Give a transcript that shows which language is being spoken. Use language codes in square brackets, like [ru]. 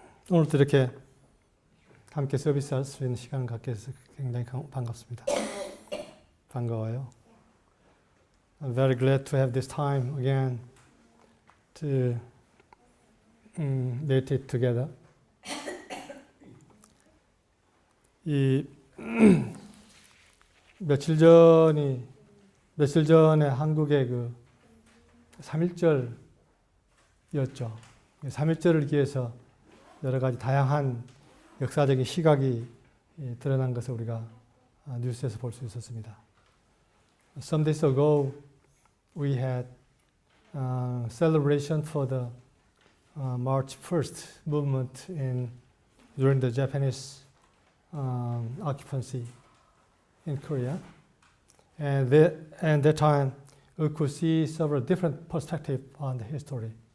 [ko] 오늘도 이렇게 함께 서비스할 수 있는 시간을 갖게 돼서 굉장히 반갑습니다. 반가워요. [en] I'm very glad to have this time again to meditate together. [ko] 이 며칠 전에 한국의 그 3.1절이었죠. 3.1절을 기해서 여러 가지 다양한 역사적인 시각이 드러난 것을 우리가 뉴스에서 볼 수 있었습니다. [en] Some days ago, we had celebration for the March 1st movement during the Japanese occupancy in Korea. And that time, we could see several different perspectives on the history.